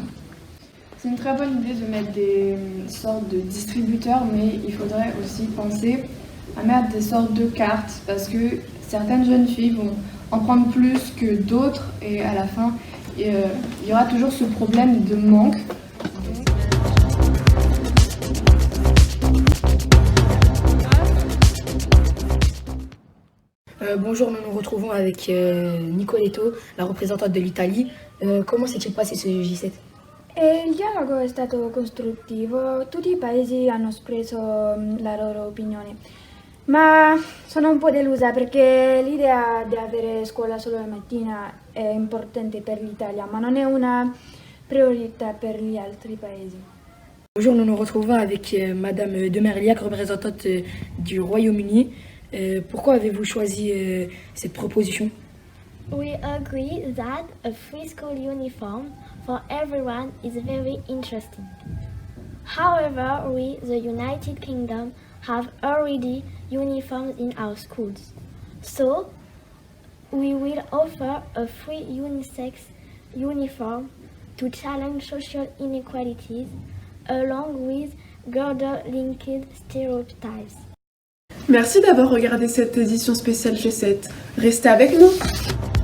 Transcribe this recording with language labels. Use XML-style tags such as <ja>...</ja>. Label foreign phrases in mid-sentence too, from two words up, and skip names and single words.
<fr>C'est une très bonne idée de mettre des sortes de distributeurs, mais il faudrait aussi penser à mettre des sortes de cartes, parce que certaines jeunes filles vont en prendre plus que d'autres, et à la fin, il y aura toujours ce problème de manque. Bonjour, nous nous retrouvons avec Nicoletto, la représentante de l'Italie. Comment s'est-il passé ce J7?</fr> <it>Il dialogo è stato costruttivo, tutti i paesi hanno espresso la loro opinione, ma sono un po' delusa perché l'idea di avere scuola solo la mattina è importante per l'Italia, ma non è una priorità per gli altri paesi.</it> <fr>Bonjour, nous nous retrouvons avec Madame de Merliac, représentante du Royaume-Uni. Pourquoi avez-vous choisi cette proposition?</fr> <en>We agree that a free school uniform for everyone is very interesting. However, we, the United Kingdom, have already uniforms in our schools. So, we will offer a free unisex uniform to challenge social inequalities along with gender-linked stereotypes.</en> <fr>Merci d'avoir regardé cette édition spéciale G7. Restez avec nous!</fr>